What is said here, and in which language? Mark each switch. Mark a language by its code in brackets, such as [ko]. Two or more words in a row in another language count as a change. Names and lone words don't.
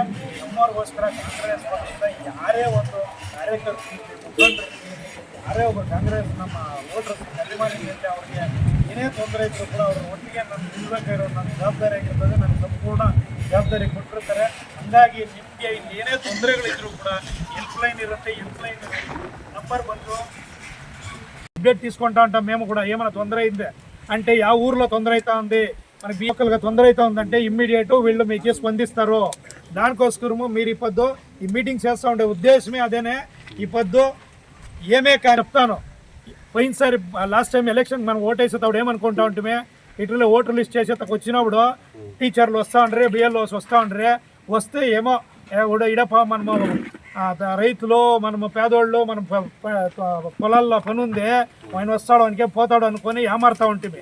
[kn] ನಮ್ಮವ್ರಿಗೋಸ್ಕರ ಕಾಂಗ್ರೆಸ್ ಪಕ್ಷದ ಯಾರೇ ಒಂದು ಕಾರ್ಯಕರ್ತರು, ಮುಖಂಡರು, ಯಾರೇ ಒಬ್ಬ ಕಾಂಗ್ರೆಸ್ ನಮ್ಮ ವೋಟರ್ಸ್ ಅಭಿಮಾನಿಗಳಿಂದ ಅವ್ರಿಗೆ ಏನೇ ತೊಂದರೆ ಇದ್ರೂ ಕೂಡ ಅವ್ರ ಒಟ್ಟಿಗೆ ನಾನು ನಿಲ್ಬೇಕಾಗಿರೋ ನನ್ನ ಜವಾಬ್ದಾರಿ ಆಗಿರ್ತದೆ, ನನ್ನ ಸಂಪೂರ್ಣ ಜವಾಬ್ದಾರಿ ಕೊಟ್ಟಿರ್ತಾರೆ. ಹಂಗಾಗಿ ನಿಮಗೆ ಇಲ್ಲಿ ಏನೇ ತೊಂದರೆಗಳಿದ್ರು ಕೂಡ ಹೆಲ್ಪ್ಲೈನ್ ఇರುತ್ತೆ, ಹೆಲ್ಪ್లైన్ నంబర్ ಬಂದು [te] అప్డేట్ తీసుకుంటా ఉంటాం మేము కూడా. ఏమైనా తొందర అయింది అంటే ఆ ఊర్లో తొందర అవుతా ఉంది, మనకి లోకల్గా తొందర అవుతా ఉందంటే ఇమ్మీడియట్ వీళ్ళు మీకే స్పందిస్తారు. దానికోసము మీరు ఈ పొద్దు ఈ మీటింగ్ చేస్తూ ఉండే ఉద్దేశమే అదేనే. ఈ పొద్దు ఏమే చెప్తాను, పోయినసారి [en] last time [te] ఎలక్షన్ మనం ఓటేసేటప్పుడు ఏమనుకుంటా ఉంటే ఇట్లా [en] voter list [te] చేసేటకు వచ్చినప్పుడు టీచర్లు వస్తూ ఉండరే, బిఎల్ఓస్ వస్తూ ఉండరే, వస్తే ఏమో ఇడప మనము రైతులు మనము పేదోళ్ళు మనం పొలాల్లో పని ఉంది ఆయన వస్తాడు అనుకే పోతాడు అనుకొని ఏమారుతూ ఉంటుంది.